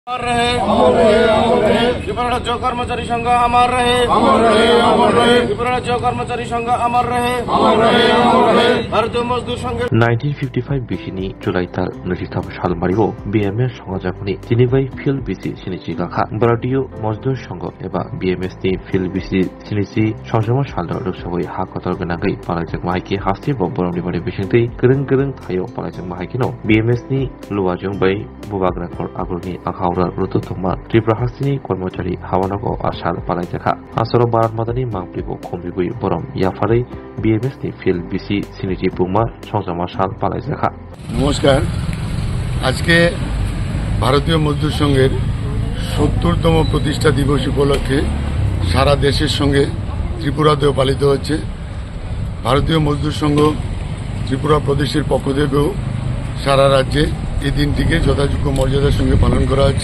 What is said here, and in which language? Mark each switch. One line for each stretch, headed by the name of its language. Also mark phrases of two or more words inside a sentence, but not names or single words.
Hindi: अमर रहे त्रिपुरा राज्य कर्मचारी संघ अमर रहे त्रिपुरा राज्य कर्मचारी संघ अमर रहे भारतीय मजदूर संघ
Kok Borok: 1955 बिसिनि जुलाई तार 23 साल मारिबो BMS संघजाफोरनि जिनिबाय फिल्ड बिसि सिनिसि गाखा भारतीय मजदूर संघ एबा BMS नि फिल्ड बिसि सिनिसि संसमा साल रसबै हा कतर गोनाङै पालायजक माइके हास्ति बबरमनि बारे बिसिंतै गोरों थायो पालायजक माइकेनो BMS नि लुवाजों बै बुबाग्राखर आगरनि आखाउरा रुतुथमा त्रिपुरा हास्तिनि कर्मचारी हावानगो आसाल पालायजाखा आसर भारत मादानि मांप्लिबो खमबिबुइ बरम याफारै BMS नि फिल्ड बिसि सिनिसि बुमा संसमा साल पालायजाखा।
Hindi: नमस्कार।
Bangla: আজকে ভারতীয় মজদুর সংঘের ৭০তম প্রতিষ্ঠা দিবস উপলক্ষে সারা দেশের সঙ্গে ত্রিপুরাতেও পালিত হচ্ছে। ভারতীয় মজদুর সংঘ ত্রিপুরা প্রদেশের পক্ষ থেকেও সারা রাজ্যে এই দিনটিকে যথাযোগ্য মর্যাদার সঙ্গে পালন করা হচ্ছে।